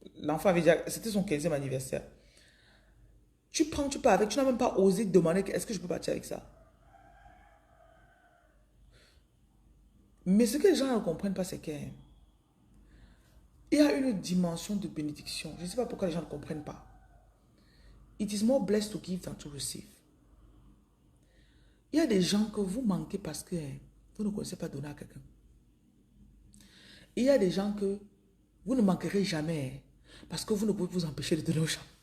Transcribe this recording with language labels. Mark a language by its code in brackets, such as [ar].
[fr] L'enfant avait déjà, c'était son 15e anniversaire. Tu prends, tu pars avec, tu n'as même pas osé demander est-ce que je peux partir avec ça. Mais ce que les gens ne comprennent pas, c'est qu'il y a une dimension de bénédiction. Je ne sais pas pourquoi les gens ne comprennent pas. [en] It is more blessed to give than to receive. [fr] Il y a des gens que vous manquez parce que vous ne connaissez pas donner à quelqu'un. Il y a des gens que vous ne manquerez jamais parce que vous ne pouvez vous empêcher de donner aux gens.